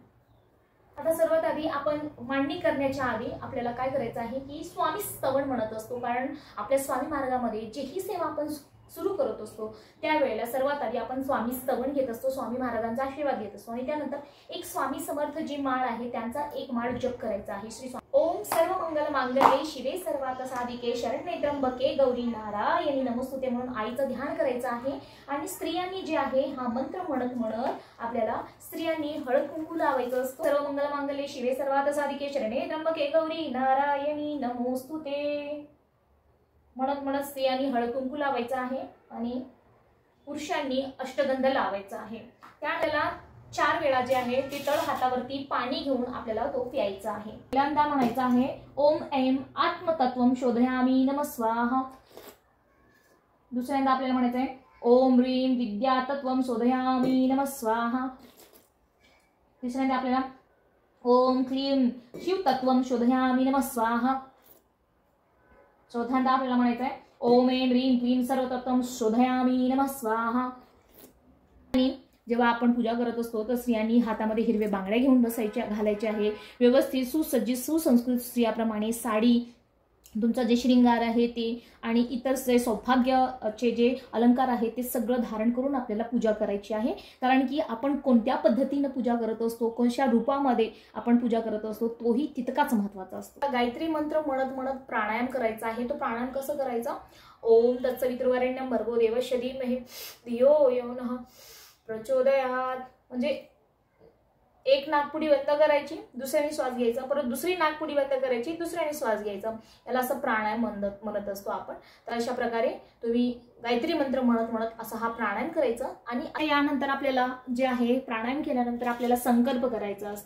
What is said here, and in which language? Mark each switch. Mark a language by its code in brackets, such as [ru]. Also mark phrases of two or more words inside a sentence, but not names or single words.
[mr] आता सर्वात आधी आपण मांडणी करण्याच्या आधी आपल्याला काय करायचं आहे की स्वामी स्तवन म्हणत असतो, कारण आपल्या स्वामी मार्गामध्ये जेही सेवा आपण सुरू करत असतो त्यावेळेला सर्वात आधी आपण स्वामी स्तवन घेत असतो, स्वामी महाराजांचा आशीर्वाद घेत असतो. आणि त्यानंतर एक स्वामी समर्थ जी माळ आहे त्यांचा एक माळ जप करायचा आहे. [sa] श्री ओम सर्व मंगल मांगल्ये शिवे सर्वार्थ साधिके शरण्ये त्र्यंबके गौरी नारायणी नमोस्तुते [mr] म्हणून आईचं ध्यान करायचं आहे. आणि स्त्रियांनी जे आहे हा मंत्र म्हणत म्हणत आपल्याला स्त्रियांनी हळद कुंकू लावायचं असतं. [sa] सर्व मंगल मांगल्ये शिवे सर्वार्थ साधिके शरण्ये त्र्यंबके गौरी नारायणी नमोस्तुते [mr] म्हणत म्हणत स्त्रियांनी हळद कुंकू लावायचं आहे आणि पुरुषांनी अष्टगंध लावायचा आहे. त्यावेळेला 4 वेळा जे आहे ते तळ हातावरती पाणी घेऊन आपल्याला तो प्यायचा आहे. पहिल्यांदा म्हणायचं आहे [sa] ओम ऐं आत्मतत्वं शोधयामि नमः स्वाहा. [mr] दुसऱ्यांदा आपल्याला म्हणायचं आहे [sa] ओम ह्रीं विद्यातत्वं शोधयामि नमः स्वाहा. [mr] तिसऱ्यांदा आपल्याला [sa] ओम क्लीं शिवतत्वं शोधयामि नमः स्वाहा. [mr] चौथ्यांदा आपल्याला म्हणायचं आहे [sa] ओम ऐं ह्रीं क्लीं सर्वतत्वं शोधयामि नमः स्वाहा. [mr] आणि जेव्हा आपण पूजा करत असतो तर स्त्रियांनी हातामध्ये हिरवे बांगड्या घेऊन घालायचे आहे. व्यवस्थित सुसज्जित सुसंस्कृत स्त्रियाप्रमाणे साडी, तुमचा जे श्रृंगार आहे ते आणि इतर जे सौभाग्याचे जे अलंकार आहेत ते सगळं धारण करून आपल्याला पूजा करायची आहे. कारण की आपण कोणत्या पद्धतीने पूजा करत असतो, कोणत्या रूपामध्ये आपण पूजा करत असतो तोही तितकाच महत्त्वाचा असतो. गायत्री मंत्र म्हणत म्हणत प्राणायाम करायचा आहे. तो प्राणायाम कसं करायचा? [sa] ओम तत्सवितुर्वरेण्यं भर्गो देवस्य धीमहि धियो यो नः प्रचोदयात्. [mr] म्हणजे एक नाकपुडी बंद करायची, दुसऱ्याने श्वास घ्यायचा, परत दुसरी नाकपुडी बंद करायची, दुसऱ्याने श्वास घ्यायचा. याला असं प्राणायाम म्हणत असतो आपण. तर अशा प्रकारे तुम्ही गायत्री मंत्र म्हणत म्हणत असा हा प्राणायाम करायचा. आणि यानंतर आपल्याला जे आहे प्राणायाम केल्यानंतर आपल्याला संकल्प करायचा असतो.